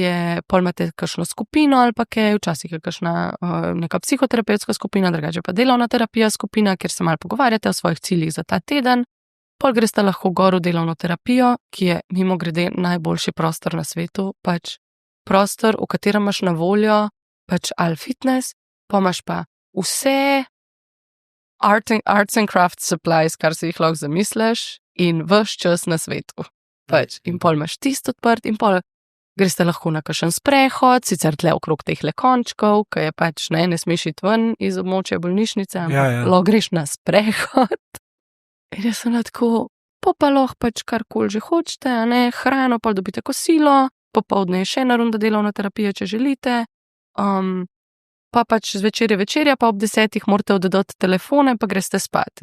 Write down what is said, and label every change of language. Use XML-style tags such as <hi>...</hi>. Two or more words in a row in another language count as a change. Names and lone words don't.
<sl>imate kakšno skupino ali pa kaj, včasih je kakšna neka psihoterapevtska skupina, drugače pa delovna terapija skupina, kjer se malo pogovarjate o svojih ciljih za ta teden, pol greste lahko gor v delovno terapijo, ki je mimogrede najboljši prostor na svetu, pač prostor, v katerem imaš na voljo pač ali fitness, pa imaš pa vse</sl> <en>arts and crafts supplies,</en> <sl>kar si jih lahko zamisliš in ves čas na svetu. Pač, in pol imaš tisto odprt in pol greste lahko na kakšen sprehod, sicer tle okrog teh končkov, ki je pač ne smeš iti ven iz območja bolnišnice, ampak lahko greš na sprehod. In jaz sem tako, pa lahko pač karkoli že hočete, hrano, pa dobite kosilo, popoldne je še ena runda delovna terapija, če želite, pa pač zvečer je večerja, pa ob 10 morate oddati telefone, pa greste spat.</sl>